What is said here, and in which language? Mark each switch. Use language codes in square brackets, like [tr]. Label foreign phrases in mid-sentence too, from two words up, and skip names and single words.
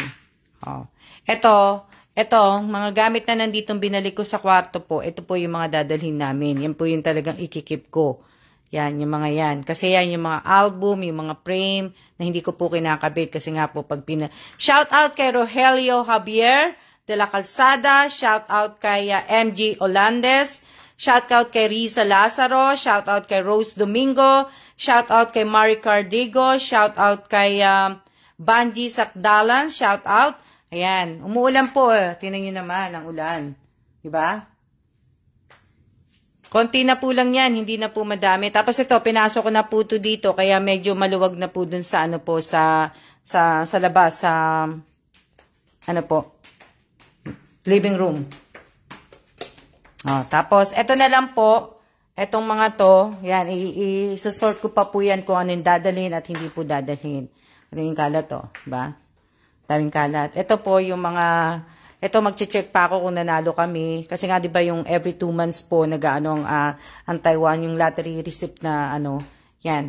[tl] Eto, mga gamit na nandito binalik ko sa kwarto po. Ito po yung mga dadalhin namin. Yan po yung talagang ikikip ko. Yan, yung mga yan. Kasi yan, yung mga album, yung mga frame, na hindi ko po kinakabit. Kasi nga po, [en] shout out [tl] kay Rogelio Javier de la Calzada. [en] Shout out [tl] kay MG Olandes. [en] Shout out [tl] kay Riza Lazaro. [en] Shout out [tl] kay Rose Domingo. [en] Shout out [tl] kay Mari Cardigo. [en] Shout out [tl] kay Banji Sakdalan, [en] shout out. [tl] Ayan, umuulan po. Tingnan nyo naman ang ulan. Diba? Konti na po lang yan, hindi na po madami. Tapos ito, pinasok ko na po ito dito, kaya medyo maluwag na po dun sa ano po, sa labas, sa ano po, living room. Tapos, ito na lang po, etong mga to, yan, i-sort ko pa po yan kung ano yung dadalhin at hindi po dadalhin. Ano yung kalat to, diba? Daming kalat. Ito po yung mga, ito magche-check pa ako kung nanalo kami. Kasi nga 'di ba yung every 2 months po nag-ano ang Taiwan yung [en] lottery receipt [tl] na ano. Yan.